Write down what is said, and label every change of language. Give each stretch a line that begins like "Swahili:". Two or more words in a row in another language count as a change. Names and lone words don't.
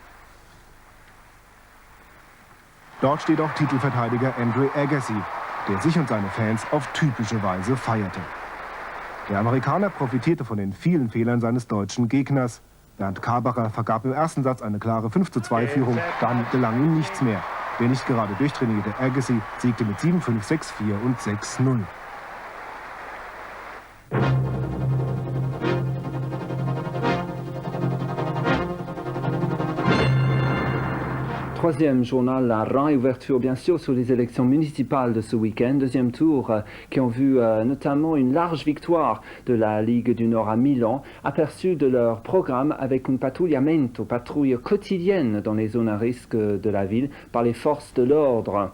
German: Dort steht auch Titelverteidiger Andre Agassi, der sich und seine Fans auf typische Weise feierte. Der Amerikaner profitierte von den vielen Fehlern seines deutschen Gegners. Bernd Karbacher vergab im ersten Satz eine klare 5:2-Führung, dann gelang ihm nichts mehr. Der nicht gerade durchtrainierte Agassi siegte mit 7-5, 6-4 und 6-0.
French: Troisième journal, la réouverture bien sûr sur les élections municipales de ce week-end. Deuxième tour qui ont vu notamment une large victoire de la Ligue du Nord à Milan, aperçu de leur programme avec un patrouillamento, patrouille quotidienne dans les zones à risque de la ville par les forces de l'ordre.